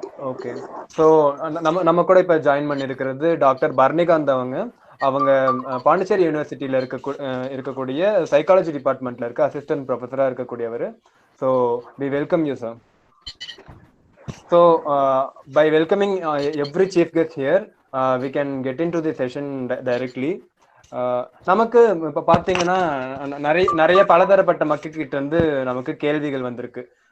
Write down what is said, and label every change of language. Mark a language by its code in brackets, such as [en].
[ta] Okay, so நம்ம கூட இப்போ ஜாயின் பண்ணியிருக்கிறது டாக்டர் பரணிகாந்த். அவங்க பாண்டிச்சேரி யூனிவர்சிட்டியில இருக்கக்கூடிய சைக்காலஜி டிபார்ட்மெண்ட்ல இருக்க அசிஸ்டன்ட் ப்ரொஃபஸரா இருக்கக்கூடியவர். [en] So we welcome you sir. So by welcoming every chief guest here, we can get into the session directly. [ta] நமக்கு இப்ப பாத்தீங்கன்னா நிறைய பலதரப்பட்ட மக்கள் கிட்ட இருந்து நமக்கு கேள்விகள் வந்திருக்கு.